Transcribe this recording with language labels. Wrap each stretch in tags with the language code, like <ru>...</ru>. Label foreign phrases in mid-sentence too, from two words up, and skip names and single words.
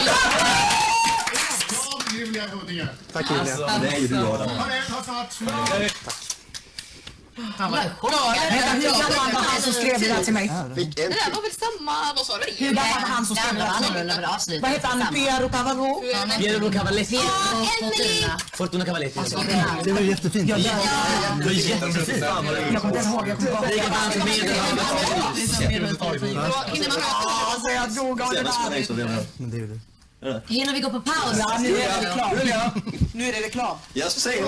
<sv>Bra, Julia Huddinge. Tack Julia. Det är ju du, Adam. Ha det, ha snart. Hur gammal var han som skrev det där till mig? Fick en Det där var väl samma, vad sa du? Hur gammal var han som Det skrev det andra var där till mig? annorlunda, men avslutet. Vad heter han? Piero Cavallo? Piero Cavalletti. Fortuna. Fortuna Cavalletti. Det var jättefint. Det var jättefint. Jag kommer inte ens ihåg. Jag kommer bara ihåg. Säg att Google det där. Men det är ju det. Hinner vi gå på paus? Ja, nu är det reklam. Nu är det reklam. Jag säger</sv>